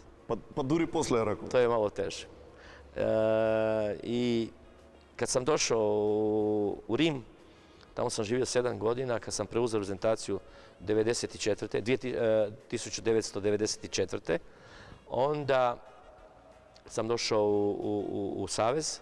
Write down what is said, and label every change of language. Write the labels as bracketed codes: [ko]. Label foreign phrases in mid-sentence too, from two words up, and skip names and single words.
[mk] Pa дури после раков. [hr] to je malo teže. I kad sam došao u Rim, tamo sam živio 7 godina, kad sam preuzeo reprezentaciju 1994. Onda sam došao u Savez.